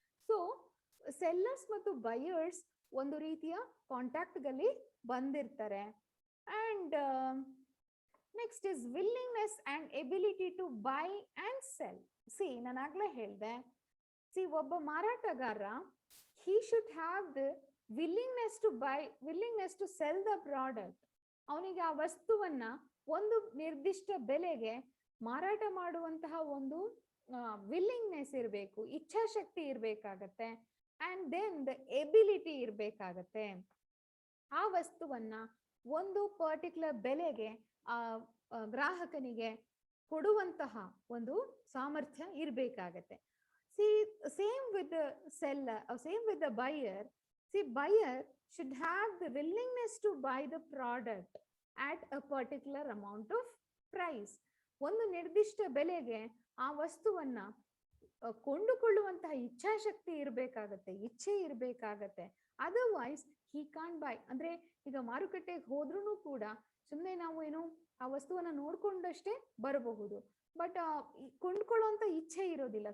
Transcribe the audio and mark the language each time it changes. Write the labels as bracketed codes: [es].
[kn] So sellers ಮತ್ತು buyers ಒಂದು ರೀತಿಯ ಕಾಂಟ್ಯಾಕ್ಟ್ ಗಳಲ್ಲಿ ಬಂದಿರ್ತಾರೆ. [en] And next is willingness and ability to buy and sell. [kn] ನಾನು ಆಗ್ಲೇ ಹೇಳ್ದೆ, ಒಬ್ಬ ಮಾರಾಟಗಾರ, [en] he should have the willingness to buy, willingness to sell the product. [kn] ಅವನಿಗೆ ಆ ವಸ್ತುವನ್ನ ಒಂದು ನಿರ್ದಿಷ್ಟ ಬೆಲೆಗೆ ಮಾರಾಟ ಮಾಡುವಂತಹ ಒಂದು ವಿಲ್ಲಿಂಗ್ನೆಸ್ ಇರಬೇಕು, ಇಚ್ಛಾಶಕ್ತಿ ಇರ್ಬೇಕಾಗತ್ತೆ. [en] and then the ability [kn] ಇರ್ಬೇಕಾಗತ್ತೆ. ಆ ವಸ್ತುವನ್ನ ಒಂದು ಪರ್ಟಿಕ್ಯುಲರ್ ಬೆಲೆಗೆ ಆ ಗ್ರಾಹಕನಿಗೆ ಕೊಡುವಂತಹ ಒಂದು ಸಾಮರ್ಥ್ಯ ಇರ್ಬೇಕಾಗತ್ತೆ. [en] See same with the seller, same with the buyer. See buyer should have the willingness to buy the product at a particular amount of price. [kn] ಒಂದು ನಿರ್ದಿಷ್ಟ ಬೆಲೆಗೆ ಆ ವಸ್ತುವನ್ನ ಕೊಂಡುಕೊಳ್ಳುವಂತಹ ಇಚ್ಛಾಶಕ್ತಿ ಇರಬೇಕಾಗತ್ತೆ, ಇಚ್ಛೆ ಇರಬೇಕಾಗತ್ತೆ. [en] Otherwise he can't buy. [kn] ಅಂದ್ರೆ ಈಗ ಮಾರುಕಟ್ಟೆಗೆ ಹೋದ್ರೂ ಕೂಡ ಸುಮ್ಮನೆ ನಾವು ಏನು ಆ ವಸ್ತುವನ್ನ ನೋಡ್ಕೊಂಡಷ್ಟೇ ಬರಬಹುದು, ಬಟ್ ಕೊಂಡ್ಕೊಳ್ಳುವಂತ ಇಚ್ಛೆ ಇರೋದಿಲ್ಲ.